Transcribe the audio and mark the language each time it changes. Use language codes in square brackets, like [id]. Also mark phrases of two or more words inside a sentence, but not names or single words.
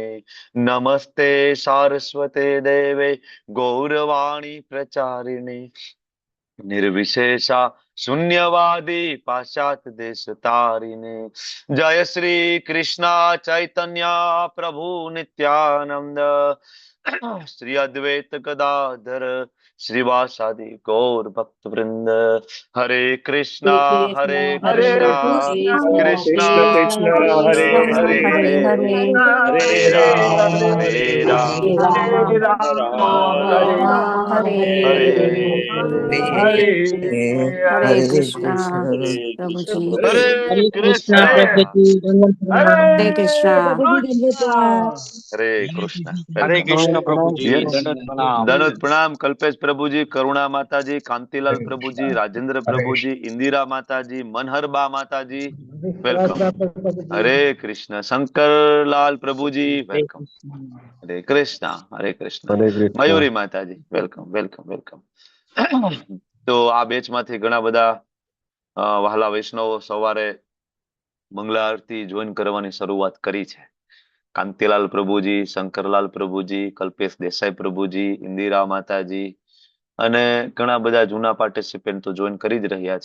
[sa] नमस्ते सारस्वते देवे गौरवाणी प्रचारिणे निर्विशेषा शून्यवादी पाश्चात्य देश तारिणे. जय श्री कृष्णा चैतन्य प्रभु नित्यानंद श्री अद्वैत गदाधर श्रीवासादि गौर भक्त वृंद. हरे कृष्णा कृष्णा कृष्ण हरे हरे हरे हरे राम हरे राम હરે हरे हरे [gu] હરે કૃષ્ણ પ્રભુજી. हरे હરે कृष्ण કૃષ્ણ પ્રભુજી દંડવત પ્રણામ. હરે કૃષ્ણ. પ્રભુજી દંડવત પ્રણામ. હરે કૃષ્ણ. हरे वेलकम. કૃષ્ણ પ્રભુજી Yes. દંડવત પ્રણામ. દંડવત પ્રણામ. કલ્પેશ પ્રભુજી, કરુણા માતાજી, કાંતિલાલ પ્રભુજી, રાજેન્દ્ર પ્રભુજી, ઇન્દિરા માતાજી, મનહરબા માતાજી, वेलकम. હરે કૃષ્ણ. શંકરલાલ પ્રભુજી, વેલકમ. હરે કૃષ્ણ. હરે કૃષ્ણ. મયુરી માતાજી, [en] welcome welcome welcome. [gu] તો આ બેચ માંથી ઘણા બધા વહાલા વૈષ્ણવો સવારે મંગલા આરતી જોઈન કરવાની શરૂઆત કરી છે. કાંતિલાલ પ્રભુજી, શંકરલાલ પ્રભુજી, કલ્પેશ દેસાઈ પ્રભુજી, ઇન્દિરા માતાજી અને ઘણા બધા જૂના પાર્ટિસિપેન્ટ તો જોઈન કરી જ રહ્યા છે.